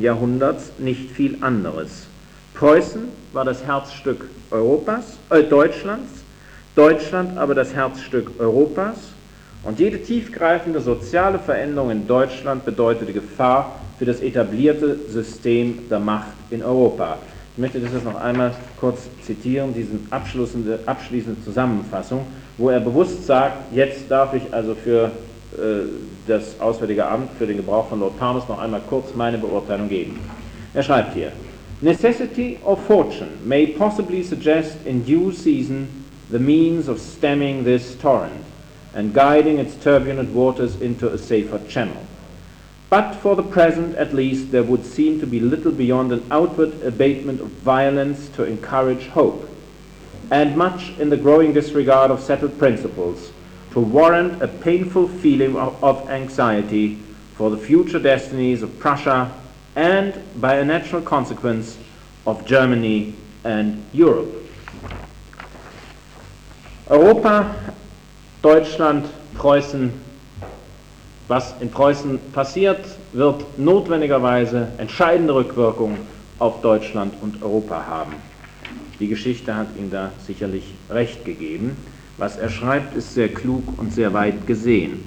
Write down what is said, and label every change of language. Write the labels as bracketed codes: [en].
[de] Jahrhunderts nicht viel anderes. Preußen war das Herzstück Deutschlands, Deutschland aber das Herzstück Europas, und jede tiefgreifende soziale Veränderung in Deutschland bedeutete Gefahr für das etablierte System der Macht in Europa. Ich möchte das jetzt noch einmal kurz zitieren, diese abschließende Zusammenfassung, wo er bewusst sagt, jetzt darf ich also für das Auswärtige Amt, für den Gebrauch von Lord Palmerston noch einmal kurz meine Beurteilung geben. Er schreibt hier, [en] Necessity or fortune may possibly suggest in due season the means of stemming this torrent and guiding its turbulent waters into a safer channel. But for the present, at least, there would seem to be little beyond an outward abatement of violence to encourage hope, and much in the growing disregard of settled principles to warrant a painful feeling of anxiety for the future destinies of Prussia and, by a natural consequence, of Germany and Europe. [de] Europa, Deutschland, Preußen, was in Preußen passiert, wird notwendigerweise entscheidende Rückwirkungen auf Deutschland und Europa haben. Die Geschichte hat ihm da sicherlich recht gegeben. Was er schreibt, ist sehr klug und sehr weit gesehen.